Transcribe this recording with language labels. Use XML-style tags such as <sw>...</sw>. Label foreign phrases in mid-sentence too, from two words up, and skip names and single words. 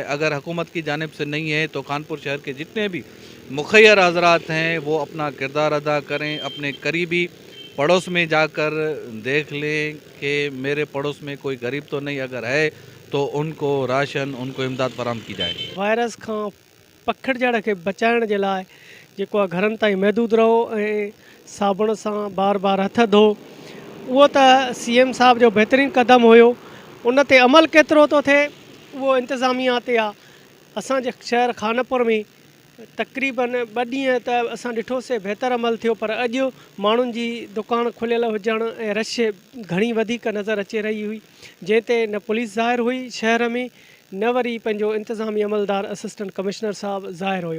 <ur>اگر حکومت کی جانب سے نہیں ہے تو خانپور شہر کے جتنے بھی مخیر حضرات ہیں وہ اپنا کردار ادا کریں. اپنے قریبی پڑوس میں جا کر دیکھ لیں کہ میرے پڑوس میں کوئی غریب تو نہیں، اگر ہے تو ان کو راشن، ان کو امداد فراہم کی جائے. وائرس کا پکڑجڑ کے</ur> <sd>بچائण जे लाइ जेको आहे घरनि ताईं महदूद रहो ऐं साबुण सां बार बार हथ धो. उहो त CM साहब जो बहितरीनु क़दम हुयो. उन ते अमल केतिरो थो थिए उहो इंतिज़ामिया ते आहे. असांजे शहर खानपुर में तक़रीबन 2 ॾींहं त असां ॾिठोसीं बहितर अमल थियो, पर अॼु माण्हुनि जी दुकान खुलियल हुजण ऐं रश घणी वधीक नज़र अचे रही हुई, जंहिं ते न पुलिस ज़ाहिर हुई शहर में, न वरी पंहिंजो इंतिज़ामी अमलदार</sd> <en>assistant commissioner</en> <sd>साहब ज़ाहिर हुयो.</sd>